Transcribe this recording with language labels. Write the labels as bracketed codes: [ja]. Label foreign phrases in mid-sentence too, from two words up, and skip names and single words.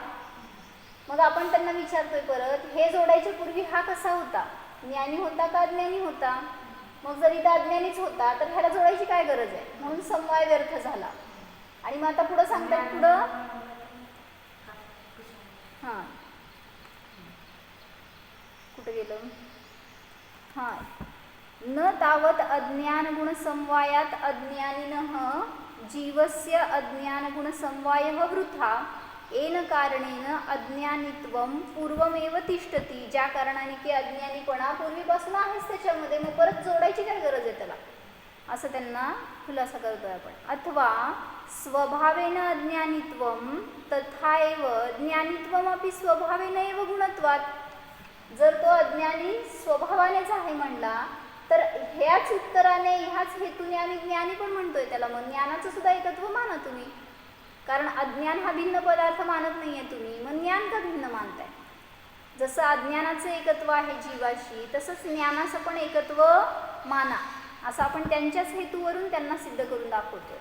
[mr] मग आपण त्यांना विचारतोय परत, हे जोडायच्या पूर्वी हा कसा होता, ज्ञानी होता का अज्ञानी होता. मग जर इथं अज्ञानीच होता तर ह्याला जोडायची काय गरज आहे, म्हणून समवाय व्यर्थ झाला. आणि मग आता पुढं सांगतात, पुढं हां कुठं गेलं, हां, [sa] न तावत अज्ञान गुण समवायात अज्ञानिनः जीवस्य अज्ञान गुण समवायः वृथा येन कारणेन अज्ञानित्वम पूर्वमेव तिष्ठती. [mr] ज्या कारणाने की अज्ञानीपणा पूर्वीपासून आहेच त्याच्यामध्ये, मग परत जोडायची काय गरज आहे त्याला, असं त्यांना खुलासा करतोय आपण. [sa] अथवा स्वभावेन अज्ञानित्वम तथा एव ज्ञानित्वमपि स्वभावेन एव गुणत्वात्. [mr] जर तो अज्ञानी स्वभावानेच आहे म्हणला तर ह्याच उत्तराने, ह्याच हेतूने आम्ही ज्ञानी पण म्हणतोय त्याला. मग ज्ञानाचं सुद्धा एकत्व माना तुम्ही, कारण अज्ञान हा भिन्न पदार्थ मानत नाही आहे तुम्ही, मग ज्ञान का भिन्न मानताय. जसं अज्ञानाचं एकत्व आहे जीवाशी, तसंच ज्ञानाचं पण एकत्व माना, असं आपण त्यांच्याच हेतूवरून त्यांना सिद्ध करून दाखवतोय.